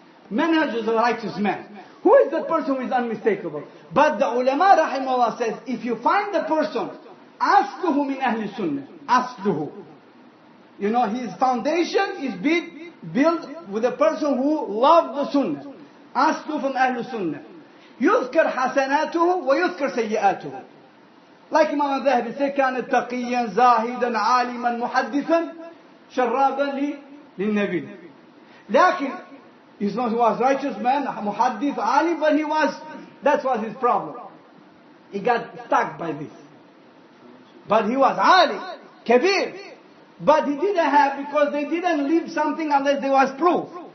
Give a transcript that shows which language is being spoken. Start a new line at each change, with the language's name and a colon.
English: Manhaj is a righteous man. Who is the person who is unmistakable? But the ulama rahimahullah says, if you find the person
Arabic: أصله من أهل السنة. أصله.
English: You know, his foundation is built with a person who loved the sunnah.
Arabic: أصله from أهل السنة. يذكر حسناته ويذكر سيئاته.
English: Like Imam al-Dhahabi said,
Arabic: كان تقيا زاهدا عالما محدثا شرابا للنبي.
English: لكن he was righteous man, muhaddith, alim, but that was his problem. He got stuck by this. But he was alim, kabir. But he didn't have, because they didn't leave something unless there was proof.